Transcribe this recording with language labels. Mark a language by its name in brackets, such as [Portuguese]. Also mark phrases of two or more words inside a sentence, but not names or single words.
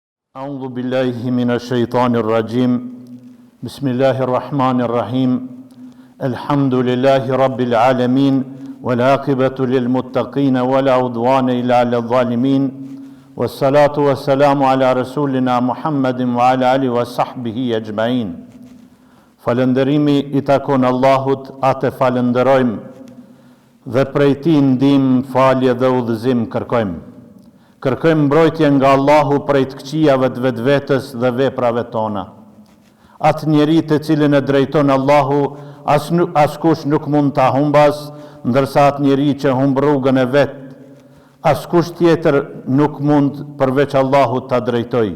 [Arabic] أعوذ بالله من الشيطان الرجيم بسم الله الرحمن الرحيم الحمد لله رب العالمين والعاقبة للمتقين ولا عدوان إلا على الظالمين والصلاة والسلام على رسولنا محمد وعلى آله وصحبه أجمعين. [Albanian] Falënderimi I takon Allahut, atë falënderojmë dhe prej Tij ndihmë, falje dhe udhëzim kërkojmë. Kërkojmë mbrojtje nga Allahu prej të këqijave të vetvetes dhe veprave tona. Atë njeri të cilin e drejton Allahu, askush nuk mund ta humbas, ndërsa atë njeri që humb rrugën e vet, askush tjetër nuk mund përveç Allahut ta drejtoj.